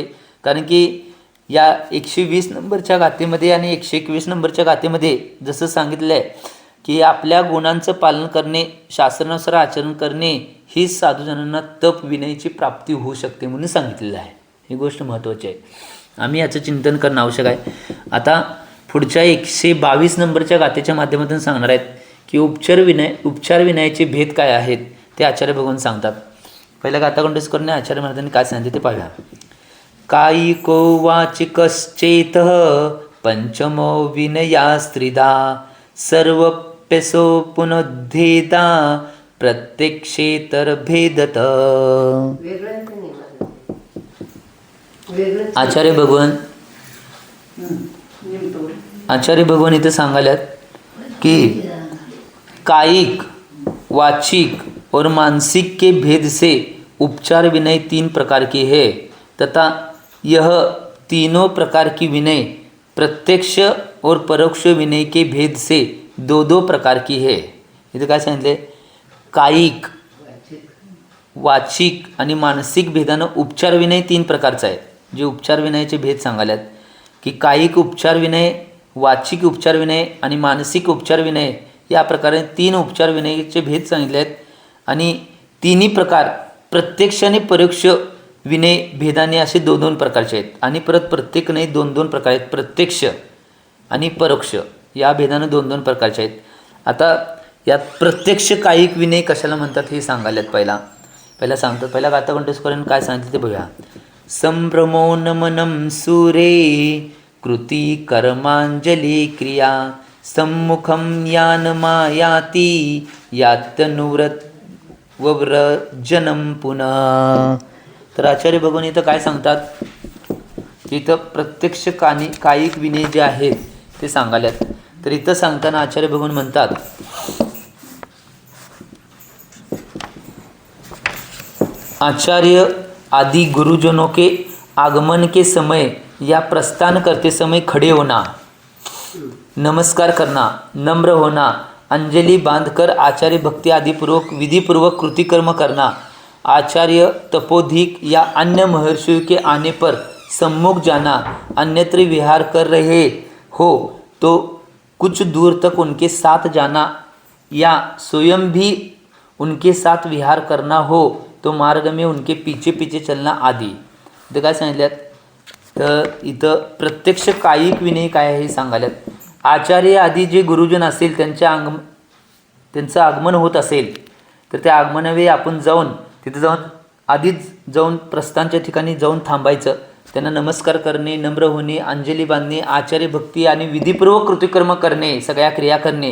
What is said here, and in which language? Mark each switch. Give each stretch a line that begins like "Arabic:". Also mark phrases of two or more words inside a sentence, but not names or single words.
Marathi: कारण की या 120 नंबरच्या गाथेमध्ये आणि 121 नंबरच्या गाथेमध्ये जसं सांगितलं आहे की आपल्या गुणांचं पालन करणे, शास्त्रानुसार आचरण करणे ही साधुजनांना तप विनयची प्राप्ती होऊ शकते म्हणून सांगितलेलं आहे. ही गोष्ट महत्त्वाची आहे, आम्ही याचं चिंतन करणं आवश्यक आहे. आता पुढच्या 122 नंबरच्या गाथेच्या माध्यमातून सांगणार आहेत की उपचार विनयाचे भेद काय आहेत ते आचार्य भगवान सांगतात. पहिल्या गाथा कंठस्थ करून आचार्य महाराजांनी काय सांगितले ते पाहूया.
Sanskrit: कायिको वाचिकश्चेतः पंचमो विनयास्त्रिधा सर्वप्यसो पुनद्धेता प्रत्यक्षेतर भेदत.
Marathi: आचार्य भगवान इथे सांगाल्यात की
Hindi: कायिक, वाचिक और मानसिक के भेद से उपचार विनय 3 प्रकार के है तथा यह तीनों प्रकार की विनय प्रत्यक्ष और परोक्ष विनय के भेद से दो दो प्रकार की है.
Marathi: इथे काय सांगितले, कायिक, वाचिक आणि मानसिक भेदानं उपचार विनय 3 प्रकारचा आहे. जे उपचार विनयाचे भेद सांगाल्यात की कायिक उपचार विनय, वाचिक उपचार विनय आणि मानसिक उपचार विनय या प्रकारे 3 उपचार विनयाचे भेद सांगितले आहेत. आणि तिन्ही प्रकार प्रत्यक्ष आणि परोक्ष विनय भेदाने असे 2-2 प्रकारचे आहेत. आणि परत प्रत्येक नाही 2-2 प्रकार आहेत. प्रत्यक्ष आणि परोक्ष या भेदानं 2-2 प्रकारचे आहेत. आता यात प्रत्यक्ष कायिक विनय कशाला म्हणतात हे सांगायल्यात. पहिला सांगतात. पहिला गाथा कंठस्वराने काय सांगितलं ते बघूया.
Sanskrit: संभ्रमो नमनं सूरे कृती कर्मांजली क्रिया सम्मुखं यान मायाती यातनुव्रत वव्रजनं पुनः.
Marathi: तर आचार्य भगवान इथं काय सांगतात की इथं प्रत्यक्ष कायिक विनय जे आहेत ते सांगाल्यात. तर इथं सांगताना आचार्य भगवान म्हणतात,
Hindi: आचार्य आदि गुरुजनों के आगमन के समय या प्रस्थान करते समय खड़े होना, नमस्कार करना, नम्र होना, अंजलि बांधकर आचार्य भक्ति आदि पूर्वक विधिपूर्वक कृतिकर्म करना, आचार्य तपोधिक या अन्य महर्षियों के आने पर सम्मुख जाना, अन्यत्र विहार कर रहे हो तो कुछ दूर तक उनके साथ जाना या स्वयं भी उनके साथ विहार करना हो तो मार्ग में उनके पीछे पीछे चलना आदि.
Marathi: इथं काय सांगितल्यात, तर इथं प्रत्यक्ष कायिक विनय काय आहे हे सांगाल्यात. आचार्य आदी जे गुरुजन असेल त्यांचं आगमन होत असेल तर त्या आगमनावेळी आपण जाऊन तिथे आधीच जाऊन प्रस्थानच्या ठिकाणी जाऊन थांबायचं, त्यांना नमस्कार करणे, नम्र होणे, अंजली बांधणे, आचार्य भक्ती आणि विधिपूर्वक कृतिकर्म करणे, सगळ्या क्रिया करणे.